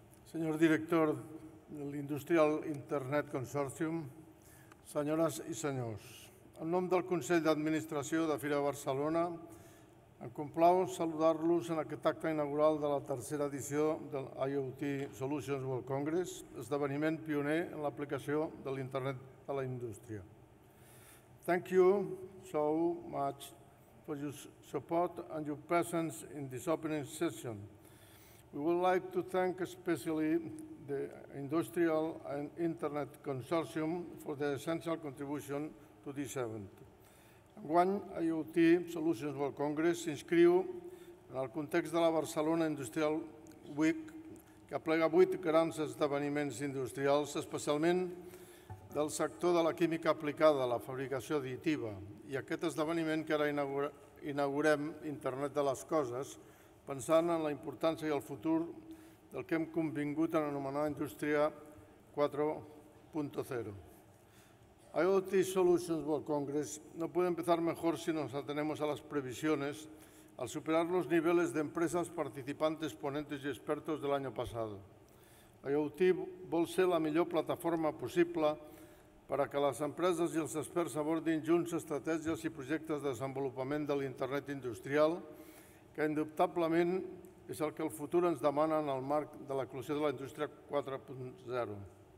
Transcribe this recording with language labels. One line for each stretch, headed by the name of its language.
Catalan: Senyor director de l'Industrial Internet Consortium, senyores i senyors, en nom del Consell d'Administració de Fira Barcelona, em complau saludar-los en aquest acte inaugural de la tercera edició del IoT Solutions World Congress, esdeveniment pioner en l'aplicació de l'Internet a la indústria.
English: Thank you so much for your support and your presence in this opening session. We would like to thank especially the Industrial and Internet Consortium for their essential contribution to this event.
Catalan: Enguany, IoT Solutions World Congress s'inscriu en el context de la Barcelona Industrial Week, que aplega 8 grans esdeveniments industrials, especialment del sector de la química aplicada, la fabricació additiva, i aquest esdeveniment que ara inaugurem, Internet de les Coses, pensant en la importància i el futur del que hem convingut en anomenar Indústria 4.0.
Spanish: IoT Solutions World Congress no puede empezar mejor si nos atenemos a las previsiones al superar los niveles de empresas participantes, ponentes y expertos del año pasado.
Catalan: IoT vol ser la millor plataforma possible per a que les empreses i els experts abordin junts estratègies i projectes de desenvolupament de l'Internet industrial, que indubtablement és el que el futur ens demana en el marc de l'eclosió de la indústria 4.0.